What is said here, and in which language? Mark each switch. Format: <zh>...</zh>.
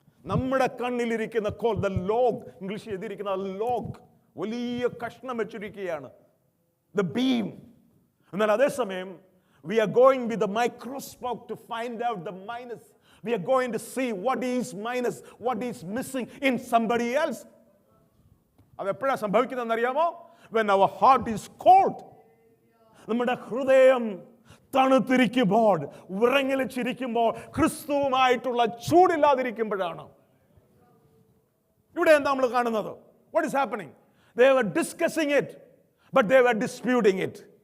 <ml>നമ്മുടെ കണ്ണിലിരിക്കുന്ന call, the log, ഇംഗ്ലീഷിൽ എഴുതിയിരിക്കുന്ന ലോഗ്, വലിയ കഷ്ണം വെച്ചിരിക്കുകയാണ്, ദ ബീം. എന്നാൽ അതേസമയം</ml> <en>we are going with the microscope to find out the minus. We are going to see what is minus, what is missing in somebody else.</en> <ml>അത് എപ്പോഴാണ് സംഭവിക്കുന്നതെന്ന് അറിയാമോ?</ml> <en>When our heart is cold.</en> <ml>നമ്മുടെ ഹൃദയം തണുത്തിരിക്കുമ്പോൾ, വിറങ്ങലിച്ചിരിക്കുമ്പോൾ, ക്രിസ്തുവുമായിട്ടുള്ള ചൂടില്ലാതിരിക്കുമ്പോഴാണ്. ഇവിടെ എന്താ നമ്മൾ കാണുന്നത്?</ml> <en>What is happening? They were discussing it, but they were disputing it.</en>